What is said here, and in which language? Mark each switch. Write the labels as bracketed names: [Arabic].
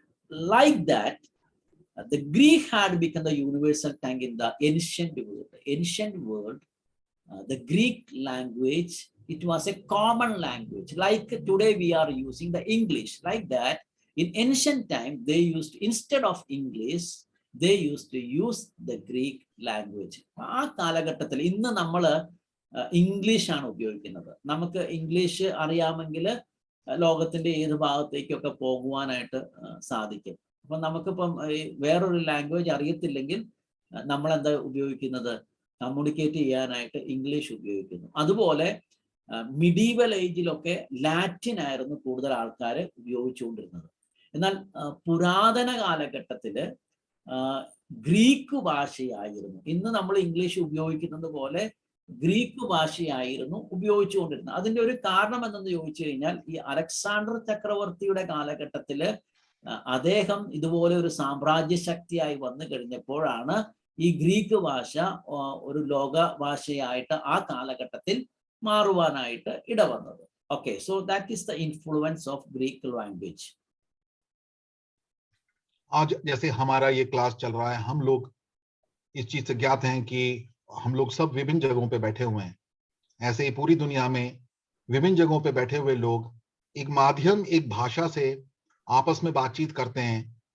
[English] Like that, the Greek had become the universal tongue in the ancient world. Ancient world, the Greek language, it was a common language. Like today we are using the English. Like that, in ancient time, they used, instead of English, they used to use the Greek language. [Malayalam] ആ കാലഘട്ടത്തിൽ ഇന്ന് നമ്മൾ English ആണ് ഉപയോഗിക്കുന്നത്. നമുക്ക് English അറിയാമെങ്കിൽ ലോകത്തിന്റെ ഏത് ഭാഗത്തേക്കൊക്കെ പോകുവാനായിട്ട് സാധിക്കും. അപ്പൊ നമുക്കിപ്പം വേറൊരു ലാംഗ്വേജ് അറിയത്തില്ലെങ്കിൽ നമ്മൾ എന്താ ഉപയോഗിക്കുന്നത്, കമ്മ്യൂണിക്കേറ്റ് ചെയ്യാനായിട്ട് ഇംഗ്ലീഷ് ഉപയോഗിക്കുന്നു. അതുപോലെ മിഡീവൽ ഏജിലൊക്കെ ലാറ്റിൻ ആയിരുന്നു കൂടുതൽ ആൾക്കാർ ഉപയോഗിച്ചുകൊണ്ടിരുന്നത്. എന്നാൽ പുരാതന കാലഘട്ടത്തില് ഗ്രീക്ക് ഭാഷയായിരുന്നു. ഇന്ന് നമ്മൾ ഇംഗ്ലീഷ് ഉപയോഗിക്കുന്നത് പോലെ ഗ്രീക്ക് ഭാഷയായിരുന്നു ഉപയോഗിച്ചുകൊണ്ടിരുന്നത്. അതിന്റെ ഒരു കാരണം എന്തെന്ന് ചോദിച്ചു കഴിഞ്ഞാൽ, ഈ അലക്സാണ്ടർ ചക്രവർത്തിയുടെ കാലഘട്ടത്തില് അദ്ദേഹം ഇതുപോലെ ഒരു സാമ്രാജ്യ ശക്തിയായി വന്നു കഴിഞ്ഞപ്പോഴാണ് ഈ ഗ്രീക്ക് ഭാഷ ഒരു ലോക ഭാഷയായിട്ട് ആ കാലഘട്ടത്തിൽ മാറുവാനായിട്ട് ഇടവന്നത്. [English] Okay, so that is the influence of Greek language. [Hindi] आज जैसे हमारा ये क्लास चल रहा है, हम लोग इस चीज से ज्ञात हैं कि हम लोग सब विभिन्न जगहों पे बैठे हुए हैं। ऐसे ही पूरी दुनिया में विभिन्न जगहों पे बैठे हुए लोग एक माध्यम, एक भाषा से आपस में बातचीत करते हैं।